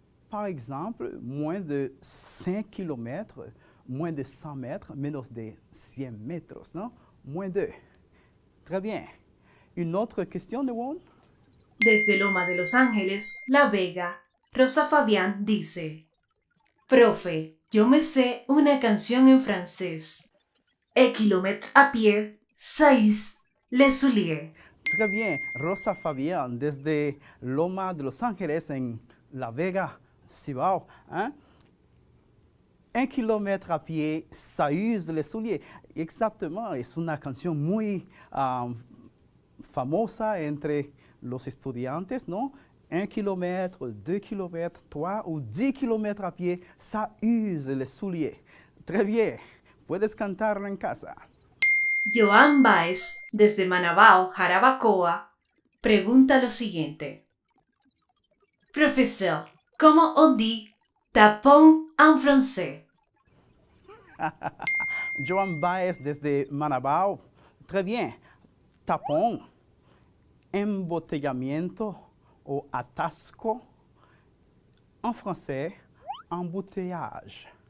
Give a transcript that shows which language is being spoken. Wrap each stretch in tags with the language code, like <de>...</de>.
<fr>Par exemple, moins de 5 km, moins de 100 mètres,</fr> <es>menos de</es> <fr>100 mètres, non? Moins 2. Très bien. Une autre question, Newon?</fr> <es>Desde Loma de Los Ángeles, La Vega, Rosa Fabián dice: Profe, yo me sé una canción en francés.</es> <fr>Et kilomètre à pied, 6 Le Soulier. Très bien.</fr> <es>Rosa Fabián desde Loma de Los Ángeles en La Vega, Cibao.</es> <fr>1 kilomètre à pied, ça use les souliers.</fr> <es>Exactement, es una canción muy famosa entre los estudiantes, ¿no?</es> <fr>1 kilomètre, 2 kilomètres, 3 ou 10 kilomètres à pied, ça use les souliers. Très bien,</fr> <es>puedes cantarlo en casa. Joan Baez, desde Manabao, Jarabacoa, pregunta lo siguiente:</es> <fr>Professeur, comment on dit tapon en français?</fr> <es>Joan Baez desde Manabao.</es> <fr>Très bien.</fr> <es>Tapón, embotellamiento o atasco.</es> <fr>En français, embouteillage.</fr>